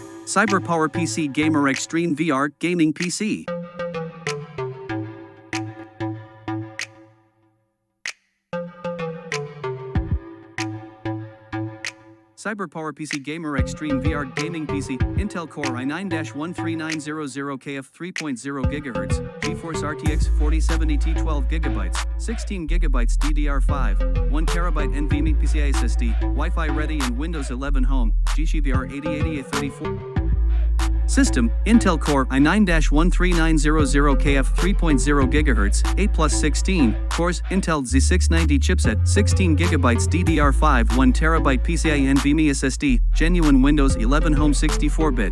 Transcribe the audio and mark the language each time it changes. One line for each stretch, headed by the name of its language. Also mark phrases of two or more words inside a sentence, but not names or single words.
English: CyberPowerPC Gamer Xtreme VR Gaming PC. CyberPowerPC Gamer Xtreme VR Gaming PC, Intel Core i9-13900KF 3.0 GHz, GeForce RTX 4070T 12 GB, 16 GB DDR5, 1 TB NVMe SSD, Wi-Fi ready and Windows 11 Home, GeForce 8080A34. System, Intel Core i9-13900KF 3.0 GHz, 8+16 cores, Intel Z690 chipset, 16 GB DDR5, 1 TB PCIe NVMe SSD, genuine Windows 11 Home 64-bit.